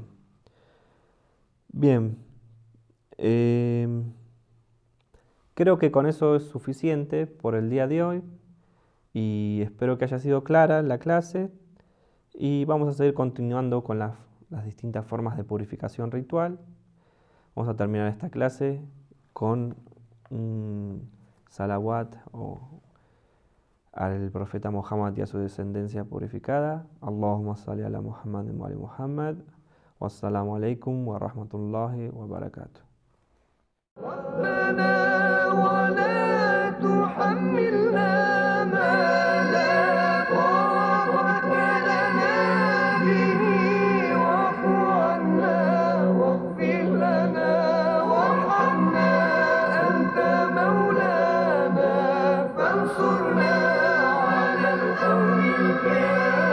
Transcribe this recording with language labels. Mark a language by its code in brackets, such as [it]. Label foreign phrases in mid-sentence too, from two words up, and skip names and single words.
[es] Bien, creo que con eso es suficiente por el día de hoy y espero que haya sido clara la clase y vamos a seguir continuando con las distintas formas de purificación ritual. Vamos a terminar esta clase con un salawat al profeta Muhammad y a su descendencia purificada. [ar] اللهم صل على محمد وآل محمد. والسلام عليكم ورحمة الله وبركاته. ربنا ولا تحملنا ما لا طاقة لنا به واعف عنا واغفر لنا وارحمنا أنت مولانا فانصرنا على القوم الكافرين